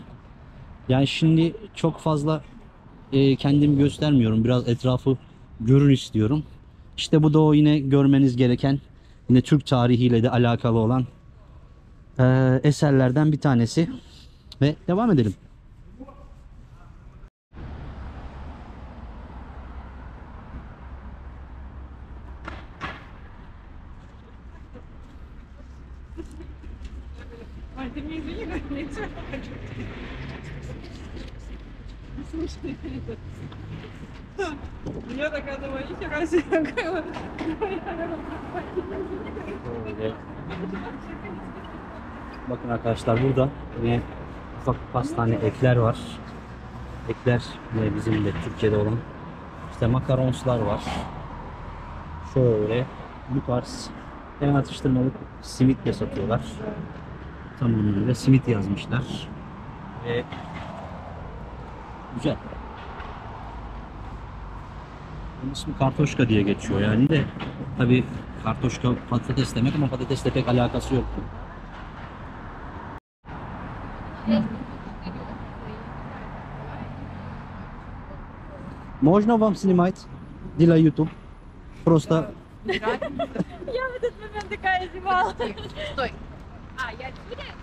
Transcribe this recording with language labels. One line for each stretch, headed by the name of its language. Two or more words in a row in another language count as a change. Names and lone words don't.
Turkish: Yani şimdi çok fazla kendimi göstermiyorum. Biraz etrafı görün istiyorum. İşte bu da o yine görmeniz gereken, yine Türk tarihiyle de alakalı olan eserlerden bir tanesi. Ve devam edelim.
Russian: Ой, ты мне извини, как мне все слушай, я такая думаю, нихера себе, какая
Turkish: Böyle. Bakın arkadaşlar, burada yine ufak pastane ekler var. Ekler yine bizim de Türkiye'de olan. İşte makaronslar var. Şöyle bu tarz en atıştırmalık simit de satıyorlar. Tamamıyla simit yazmışlar. Ve güzel. Bunun ismi kartoşka diye geçiyor yani de. Tabi kartoşka patates demek ama patatesle pek alakası yok.
Russian: Можно вам снимать для YouTube? Просто Я в этот момент такая зевала. Стой. А, я отсюда иду?